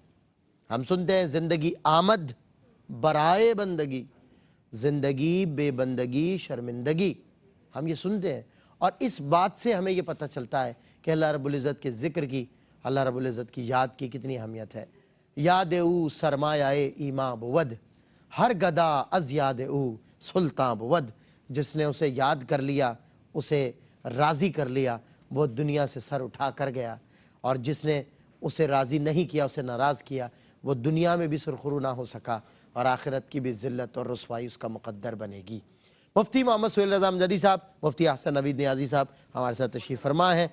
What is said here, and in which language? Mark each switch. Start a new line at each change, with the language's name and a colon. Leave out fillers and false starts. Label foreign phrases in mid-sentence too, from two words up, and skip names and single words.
Urdu: ہم سنتے ہیں
Persian: زندگی آمد برائے بندگی، زندگی بے بندگی شرمندگی،
Urdu: ہم یہ سنتے ہیں اور اس بات سے ہمیں یہ پتہ چلتا ہے کہ
Arabic: اللہ رب العزت
Urdu: کے ذکر کی،
Arabic: اللہ رب العزت
Urdu: کی یاد کی کتنی اہمیت ہے۔
Persian: یاد او سرمایہ ایمان بود، ہر گدا از یاد او سلطان بود۔
Urdu: جس نے اسے یاد کر لیا، اسے راضی کر لیا، وہ دنیا سے سر اٹھا کر گیا، اور جس نے اسے راضی نہیں کیا، اسے ناراض کیا، وہ دنیا میں بھی سرخرو نہ ہو سکا اور آخرت کی بھی ذلت اور رسوائی اس کا مقدر بنے گی۔ مفتی محمد سہیل رضا امجدی صاحب، مفتی احسن نوید نیازی صاحب ہمارے ساتھ تشریف فرما ہیں۔